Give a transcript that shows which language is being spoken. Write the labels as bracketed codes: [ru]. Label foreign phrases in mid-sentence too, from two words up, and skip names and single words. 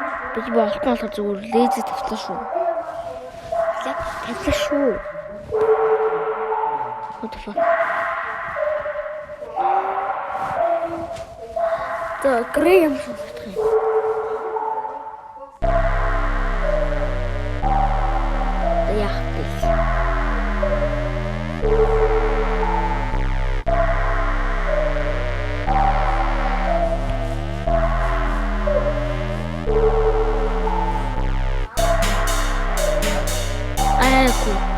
[mn] Би болохгүй зүгээр лезер тавьлаа шүү. Тавьлаа шүү. [en] What the fuck? [mn] За грей юм шиг байна. Яах вэ? Айку.